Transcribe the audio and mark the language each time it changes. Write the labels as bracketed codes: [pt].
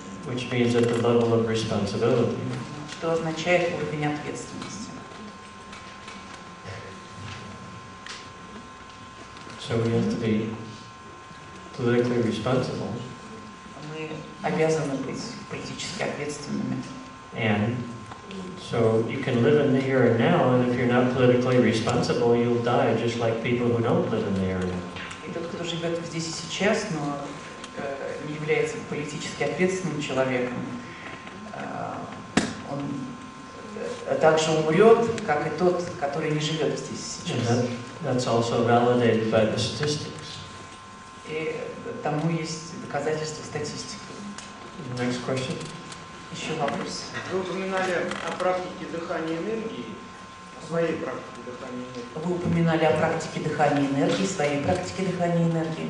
[en] Which means at the level of responsibility. [ru] Что означает уровень ответственности. [en] So we have to be politically responsible. [ru] Мы обязаны быть политически ответственными. [en] And so you can live in the here and now, and if you're not politically responsible, you'll die just like people who don't live in the here and now. [ru] И тот, кто живет здесь и сейчас, но не является политически ответственным человеком, он также умрет, как и тот, который не живет здесь и сейчас. [en] That's also validated by the statistics. [ru] И тому есть доказательства статистики. [en] Next question. [ru] Еще вопрос. Вы упоминали о практике дыхания энергии, о своей практике дыхания энергии. Вы упоминали о практике дыхания энергии, своей практике дыхания энергии.